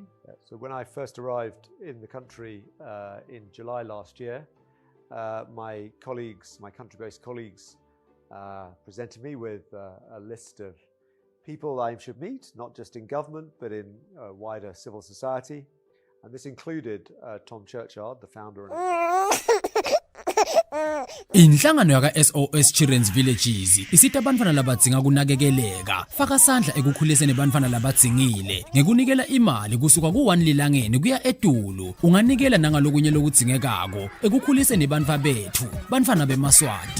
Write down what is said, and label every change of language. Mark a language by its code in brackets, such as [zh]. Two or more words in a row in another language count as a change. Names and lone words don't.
[en] So when I first arrived in the country in July last year, my colleagues, my country-based colleagues, presented me with a list of people I should meet, not just in government, but in wider civil society. And this included Tom Churchard, the founder and [ss] Inhlangano yaka SOS Children's Villages isita abantwana labadzinga kunakekeleka, faka sandla ekukhuliseni abantwana labadzingile ngekunikela imali kusuka ku1 lilangeni kuya etulu. Unganikela nangalokunye lokudzingekako ekukhuliseni bantfwana bethu, bantfwana bemaswati.